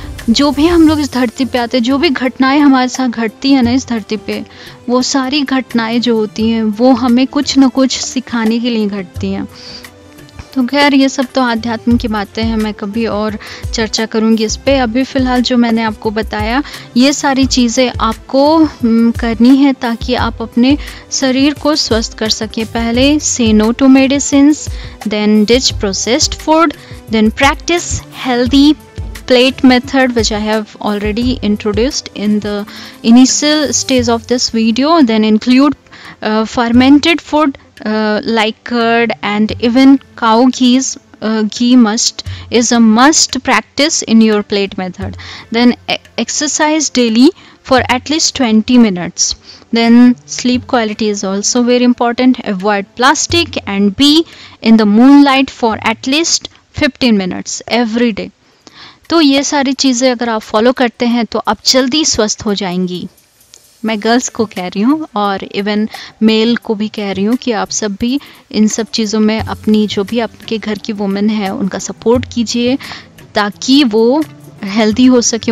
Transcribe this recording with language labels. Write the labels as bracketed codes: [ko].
[hi] जो भी हम लोग इस धरती पे आते हैं, जो भी घटनाएं हमारे साथ घटती हैं ना इस धरती पे, वो सारी घटनाएं जो होती हैं वो हमें कुछ न कुछ सिखाने के लिए घटती हैं। तो खैर ये सब तो आध्यात्म की बातें हैं, मैं कभी और चर्चा करूँगी इस पे। अभी फ़िलहाल जो मैंने आपको बताया ये सारी चीज़ें आपको करनी है ताकि आप अपने शरीर को स्वस्थ कर सकें। पहले से [en] No to medicines, then ditch processed food, then practice healthy plate method which I have already introduced in the initial stage of this video. Then include fermented food like curd and even cow ghees. Ghee is a must practice in your plate method. Then exercise daily for at least 20 minutes. Then sleep quality is also very important. Avoid plastic and be in the moonlight for at least 15 minutes every day. [hi] तो ये सारी चीज़ें अगर आप follow करते हैं तो आप जल्दी स्वस्थ हो जाएंगी। मैं गर्ल्स को कह रही हूँ और इवन मेल को भी कह रही हूँ कि आप सब भी इन सब चीज़ों में अपनी जो भी आपके घर की वुमेन है उनका सपोर्ट कीजिए ताकि वो हेल्दी हो सके।